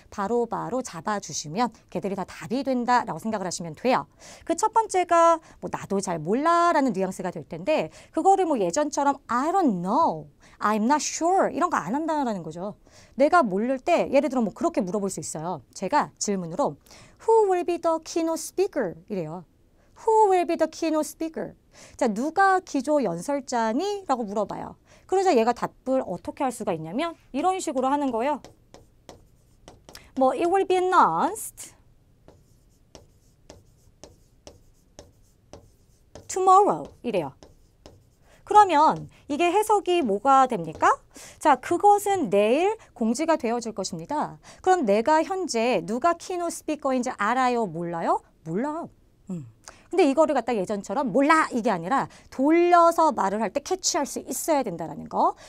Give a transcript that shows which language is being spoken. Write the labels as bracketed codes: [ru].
[ko] 바로바로 잡아주시면 걔들이 다 답이 된다라고 생각을 하시면 돼요. 그 첫 번째가 뭐 나도 잘 몰라라는 뉘앙스가 될 텐데 그거를 뭐 예전처럼 [en] I don't know, I'm not sure [ko] 이런 거 안 한다는 거죠. 내가 모를 때 예를 들어 뭐 그렇게 물어볼 수 있어요. 제가 질문으로 [en] Who will be the keynote speaker? [ko] 이래요. [en] Who will be the keynote speaker? [ko] 자, 누가 기조 연설자니? 라고 물어봐요. 그러자 얘가 답을 어떻게 할 수가 있냐면 이런 식으로 하는 거예요. [en] 뭐 it will be announced tomorrow [ko] 이래요. 그러면 이게 해석이 뭐가 됩니까? 자, 그것은 내일 공지가 되어질 것입니다. 그럼 내가 현재 누가 키노 스피커인지 알아요? 몰라요? 몰라. 근데 이거를 갖다 예전처럼 몰라 이게 아니라 돌려서 말을 할 때 캐치할 수 있어야 된다는 거.